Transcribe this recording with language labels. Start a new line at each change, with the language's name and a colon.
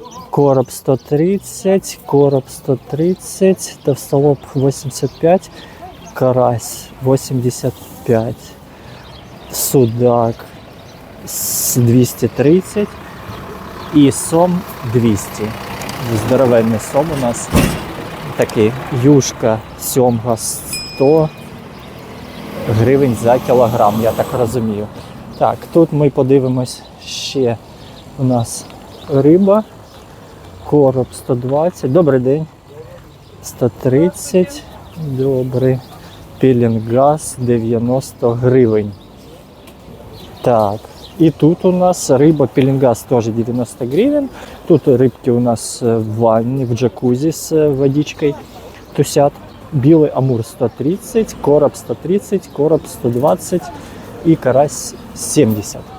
Russian: Короб 130, короб 130, товстолоб 85, карась 85, судак 230 и сом 200. Здоровенный сом у нас такий.
Ukrainian: Юшка, сьомга 100 гривень за кілограм, я так розумію. Так, тут ми подивимось ще у нас риба. Короб 120, добрий день, 130, добрий, пілінгаз 90 гривень.
Russian: Так, и тут у нас рыба пеленгаз тоже 90 гривен. Тут рыбки у нас в ванне, в джакузи с водичкой тусят. Белый амур 130, короб 130, короб 120 и карась 70.